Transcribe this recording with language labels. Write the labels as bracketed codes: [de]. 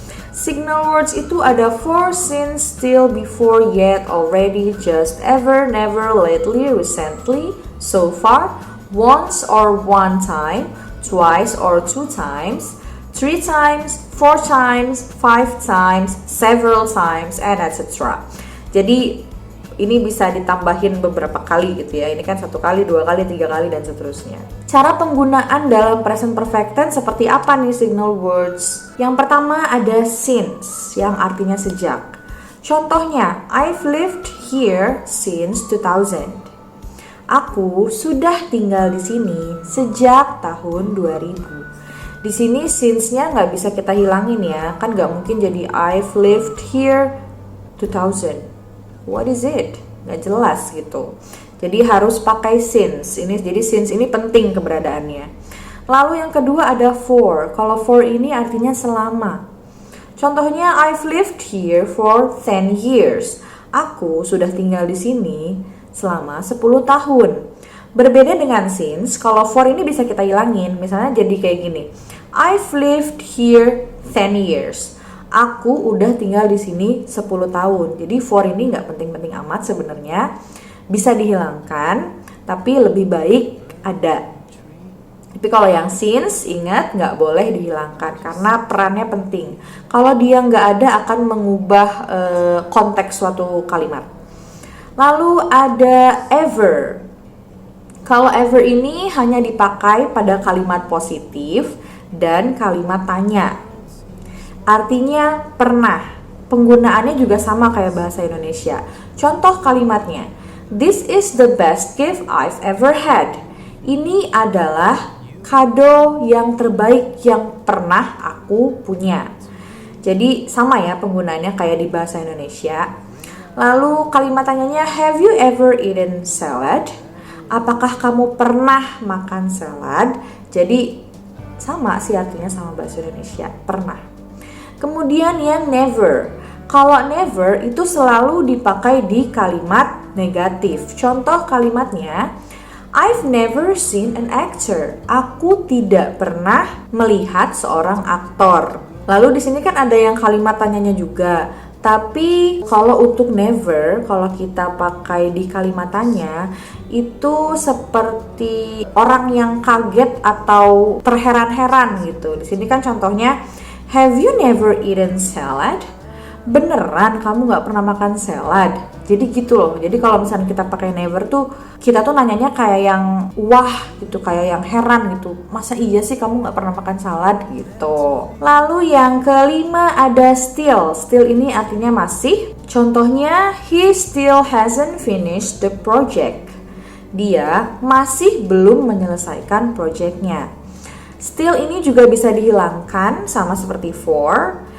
[en] Signal words [id] itu ada [en] for, since, still, before, yet, already, just, ever, never, lately, recently, so far, once or one time, twice or 2 times, 3 times, 4 times, 5 times, several times, and etc. [id] Jadi ini bisa ditambahin beberapa kali gitu ya. Ini kan 1 kali, 2 kali, 3 kali, dan seterusnya. Cara penggunaan dalam present perfect tense seperti apa nih signal words? Yang pertama ada since, yang artinya sejak. [en] Contohnya, I've lived here since 2000. [id] Aku sudah tinggal di sini sejak tahun 2000. Di sini since-nya nggak bisa kita hilangin ya, kan nggak mungkin jadi [en] I've lived here 2000. What is it? [id] Nggak jelas gitu. Jadi harus pakai since. Jadi since ini penting keberadaannya. Lalu yang kedua ada for. Kalau for ini artinya selama. [en] Contohnya I've lived here for 10 years. [id] Aku sudah tinggal di sini selama 10 tahun. Berbeda dengan since, kalau for ini bisa kita hilangin. Misalnya jadi kayak gini. [en] I've lived here 10 years. [id] Aku udah tinggal di sini 10 tahun. Jadi for ini nggak penting-penting amat sebenarnya. Bisa dihilangkan, tapi lebih baik ada. Tapi kalau yang since, ingat nggak boleh dihilangkan karena perannya penting. Kalau dia nggak ada akan mengubah konteks suatu kalimat. Lalu ada ever. Kalau ever ini hanya dipakai pada kalimat positif dan kalimat tanya. Artinya pernah. Penggunaannya juga sama kayak bahasa Indonesia. Contoh kalimatnya, [en] this is the best gift I've ever had. [id] Ini adalah kado yang terbaik yang pernah aku punya. Jadi sama ya penggunaannya kayak di bahasa Indonesia. Lalu kalimat tanyanya, [en] have you ever eaten salad? [id] Apakah kamu pernah makan salad? Jadi sama sih artinya sama bahasa Indonesia, pernah. Kemudian yang never. Kalau never itu selalu dipakai di kalimat negatif. Contoh kalimatnya, [en] I've never seen an actor. [id] Aku tidak pernah melihat seorang aktor. Lalu di sini kan ada yang kalimat tanyanya juga. Tapi kalau untuk never, kalau kita pakai di kalimat tanya, itu seperti orang yang kaget atau terheran-heran gitu. Di sini kan contohnya, [en] have you never eaten salad? [id] Beneran kamu gak pernah makan salad? Jadi gitu loh. Jadi kalau misalnya kita pakai never tuh, kita tuh nanyanya kayak yang wah gitu, kayak yang heran gitu. Masa iya sih kamu gak pernah makan salad gitu. Lalu yang kelima ada still. Still ini artinya masih. Contohnya, [en] he still hasn't finished the project. [id] Dia masih belum menyelesaikan projectnya. Still ini juga bisa dihilangkan sama seperti for.